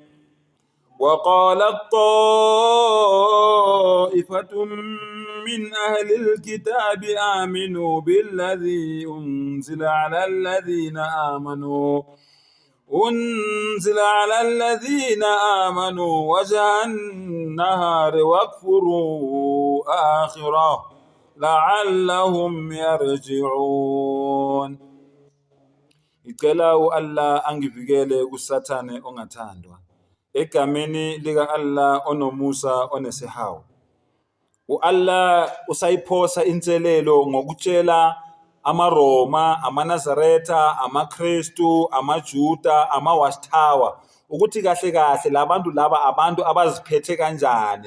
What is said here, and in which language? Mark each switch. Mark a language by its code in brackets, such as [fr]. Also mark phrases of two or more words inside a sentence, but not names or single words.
[ar] وقالت طائفة من أهل الكتاب آمنوا بالذي أنزل على الذين آمنوا وجه النهار واكفروا آخره لعلهم يرجعون. [zu] Icela Allah angivikele kusathane ongathandwa egameni lika Allah onomusa onesihawu. Allah usayiphosa inselelo ngokutshela amaRoma, amaNazaretha, amaKristu, amaJuda, amawashtawa ukuthi kahle kahle labantu laba abantu abaziphethe kanjani.